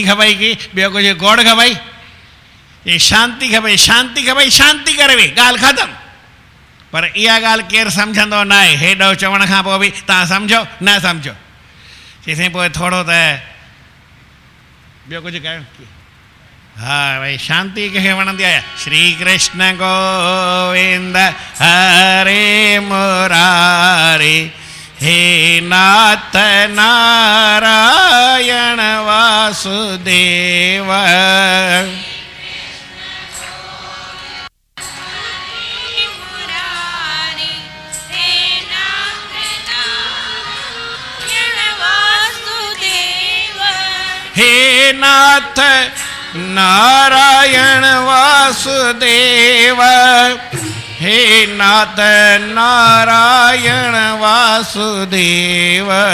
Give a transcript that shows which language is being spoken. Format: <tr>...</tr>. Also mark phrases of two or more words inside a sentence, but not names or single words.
<sd>खपई की ॿियो कुझु गोड़ खपई चई शांती खपई शांती करे वे ॻाल्हि ख़तमु पर इहा ॻाल्हि केरु सम्झंदो न आहे हेॾो चवण खां पोइ बि तव्हां सम्झो न सम्झो चई साईं पोइ थोरो त ॿियो कुझु कयो हा भई शांती कंहिंखे वणंदी आहे</sd> <sa>श्री कृष्ण गोविंद हरे मुरारे हे नाथ नारायण वासुदेव हे नाथ नारायण वासुदेव हे नाथ नारायण वासुदेव</sa>